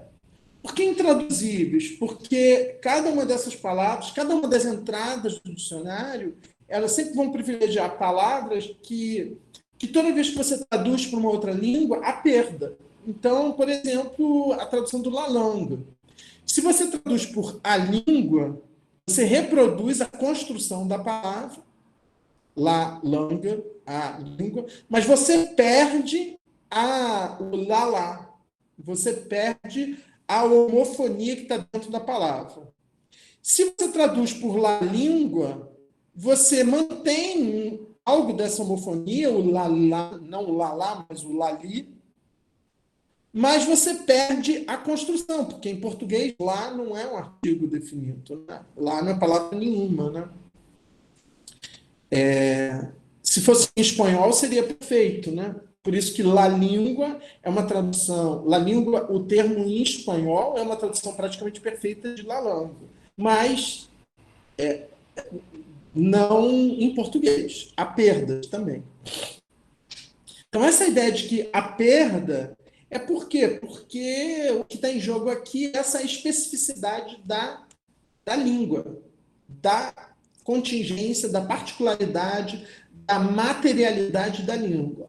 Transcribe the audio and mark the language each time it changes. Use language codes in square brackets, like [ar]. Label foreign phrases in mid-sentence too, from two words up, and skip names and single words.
[pt] Por que intraduzíveis? Porque cada uma dessas palavras, cada uma das entradas do dicionário, elas sempre vão privilegiar palavras que toda vez que você traduz para uma outra língua, há perda. Então, por exemplo, a tradução do [fr] la langue. [pt] Se você traduz por a língua, você reproduz a construção da palavra, [fr] la langue, [pt] a língua, mas você perde o la lá. Você perde a homofonia que está dentro da palavra. Se você traduz por la língua, você mantém algo dessa homofonia, o la, la, não o la, la, mas o lali, mas você perde a construção, porque em português lá não é um artigo definido, né? Lá não é palavra nenhuma, né? Se fosse em espanhol, seria perfeito, né? Por isso que la língua é uma tradução. La língua, o termo em espanhol, é uma tradução praticamente perfeita de [fr] la langue. [pt] Mas não em português. Há perdas também. Então, essa ideia de que a perda é por quê? Porque o que está em jogo aqui é essa especificidade da língua, da contingência, da particularidade, da materialidade da língua.